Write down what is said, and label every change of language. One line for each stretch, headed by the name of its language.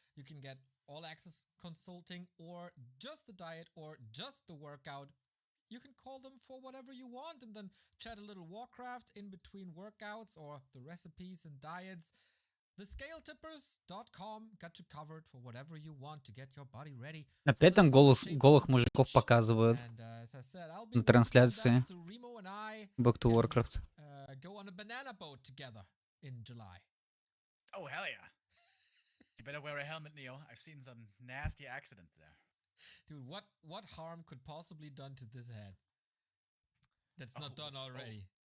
English: You can get all access consulting, or just the diet, or just the workout. You can call them for whatever you want and then chat a little Warcraft in between workouts or the recipes and diets. TheScaleTippers.com got you covered for whatever you want to get your body ready.
Russian: Опять там голых мужиков показывают
English: And as I said, I'll be
Russian: на трансляции
English: so Remo and I Back to Warcraft. go on a banana boat together in July. Oh, hell yeah. You better wear a helmet, Neo. I've seen some nasty accidents there. Dude, what harm could possibly done to this head that's not done already?